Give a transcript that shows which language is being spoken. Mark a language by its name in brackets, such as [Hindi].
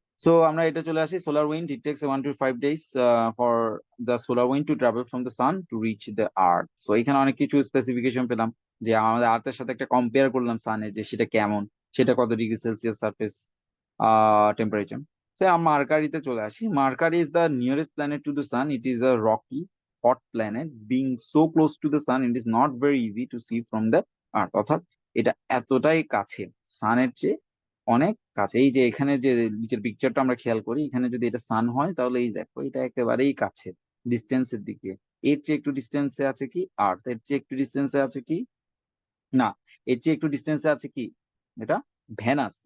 [Bangla] So আমরা এটা চলে আসি [English] Solar wind. It takes 1 to 5 days for the solar wind to travel from the sun to reach the earth. [Bangla] So এখানে অনেক কিছু স্পেসিফিকেশন পেলাম, যে আমাদের আর্থের সাথে একটা কম্পেয়ার করলাম সানের, যে সেটা কেমন, সেটা কত ডিগ্রি সেলসিয়াস সারফেস টেম্পারেচার। সে আমরা মার্কারিতে চলে আসি। [English] Mercury is the nearest planet to the sun. It is a rocky hot planet. Being so close to the sun, it is not very easy to see from the earth. [Bangla] অর্থাৎ এটা এতটাই কাছে, সানের চেয়ে অনেক কাছে। এই যে এখানে যে নিচের পিকচারটা আমরা খেয়াল করি, এখানে যদি এটা সান হয় তাহলে এই দেখো এটা একেবারেই কাছে ডিস্টেন্সের দিকে। এর চেয়ে একটু ডিস্টেন্সে আছে কি আর্থ, এর চেয়ে একটু ডিস্টেন্সে আছে কি না, এর চেয়ে একটু ডিস্টেন্সে আছে কি এটা ভেনাস।